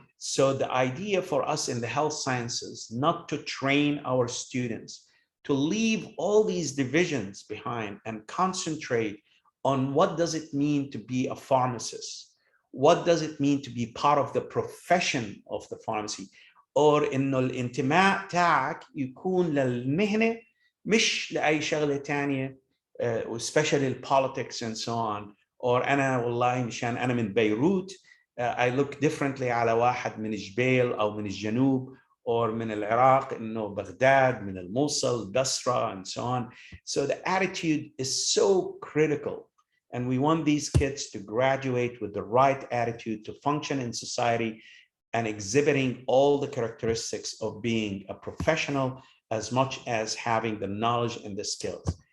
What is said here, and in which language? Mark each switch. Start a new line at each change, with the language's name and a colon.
English: So the idea for us in the health sciences, not to train our students, to leave all these divisions behind and concentrate on what does it mean to be a pharmacist? What does it mean to be part of the profession of the pharmacy?
Arabic: or إنه الانتماء تاعك يكون للمهنة مش لأي شغلة تانية
English: especially politics and so on.
Arabic: or أنا والله مشان أنا من بيروت
English: I look differently
Arabic: على واحد من جبيل أو من الجنوب or من العراق إنه بغداد من الموصل بصرة
English: and so on. So the attitude is so critical, and we want these kids to graduate with the right attitude to function in society and exhibiting all the characteristics of being a professional as much as having the knowledge and the skills.